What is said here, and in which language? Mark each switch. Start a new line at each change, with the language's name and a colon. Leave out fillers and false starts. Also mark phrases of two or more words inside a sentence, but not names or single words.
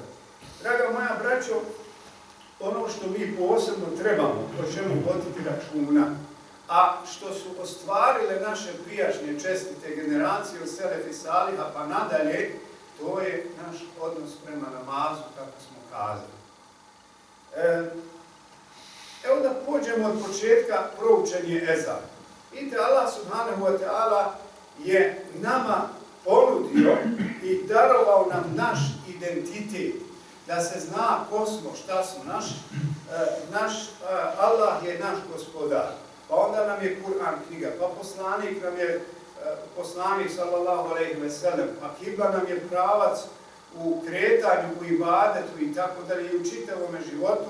Bosnian: Draga moja braćo, ono što mi posebno trebamo, o čemu voditi računa, a što su ostvarile naše prijašnje čestite generacije od Selefi Saliha pa nadalje, to je naš odnos prema namazu, kako smo kazali. Evo da pođemo od početka proučenje ezana. Vidite, Allah
Arabic: سبحانه وتعالى
Bosnian: je nama ponudio i darovao nam naš identitet, da se zna ko smo, šta smo. Allah je naš gospodar. Pa onda nam je Kur'an knjiga, pa poslanik nam je poslanik
Arabic: صلى الله عليه وسلم,
Bosnian: a kibla nam je pravac u kretanju, u ibadetu i tako dalje, i u čitavome životu.